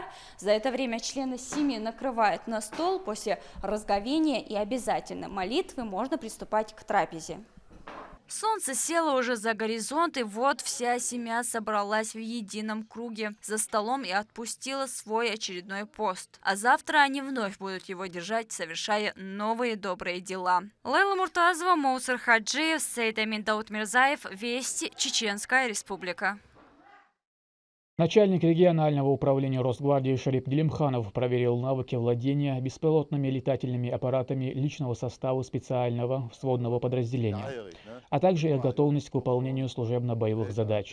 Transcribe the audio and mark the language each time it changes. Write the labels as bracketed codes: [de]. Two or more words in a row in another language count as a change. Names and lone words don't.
[ru] За это время члены семьи накрывают на стол, после разговения и обязательно молитвы можно приступать к трапезе. Солнце село уже за горизонт, и вот вся семья собралась в едином круге за столом и отпустила свой очередной пост. А завтра они вновь будут его держать, совершая новые добрые дела. Лейла Муртазова, Моусар Хаджиев, Сейд Амин Дауд Мирзаев, Вести, Чеченская Республика. Начальник регионального управления Росгвардии Шарип Делимханов проверил навыки владения беспилотными летательными аппаратами личного состава специального сводного подразделения, а также их готовность к выполнению служебно-боевых задач.